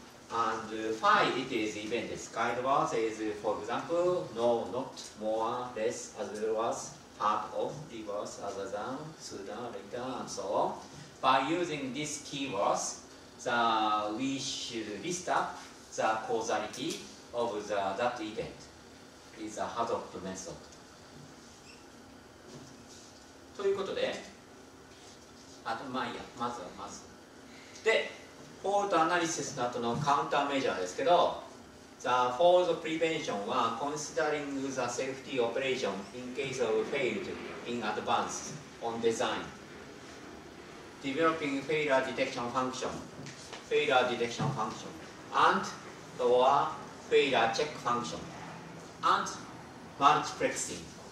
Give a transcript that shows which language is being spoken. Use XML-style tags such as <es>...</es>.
<en>And why it is even this guide words is, for example, no, not, more, less, as well as part of, reverse, other than, sooner, later, and so on. By using these keywords, we should list up the causality of that event. Is a HAZOP method.</en> <ja>ということで、まあいいや、まず。</ja> <en>で、</en> <ja>フォールトアナリシスの後のカウンターメジャーですけど、</ja> <en>The fault prevention は considering the safety operation in case of failed in advance on design. Developing failure detection function, and or failure check function, and multiplexing.</en>